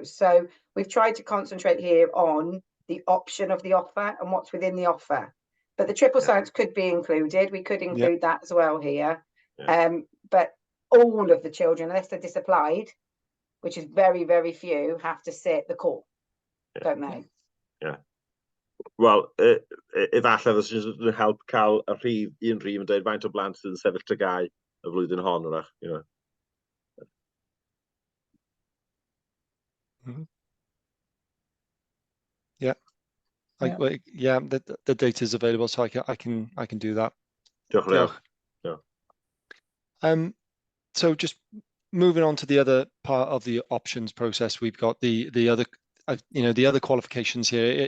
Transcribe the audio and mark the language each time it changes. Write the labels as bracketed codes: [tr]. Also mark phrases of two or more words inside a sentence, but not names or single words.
[en] So we've tried to concentrate here on the option of the offer and what's within the offer. But the triple science could be included. We could include that as well here. But all of the children, unless they're disapplied, which is very, very few, have to sit the core, don't they? Yeah. [cy] Wel, efallai fysa jyst yn help cael un rhif yn dweud faint o blant sydd yn sefyll tygau y flwyddyn hon, wrach, [en] The data is available, so I can do that. [cy] Diolch. [en] So just moving on to the other part of the options process, we've got the other the other qualifications here.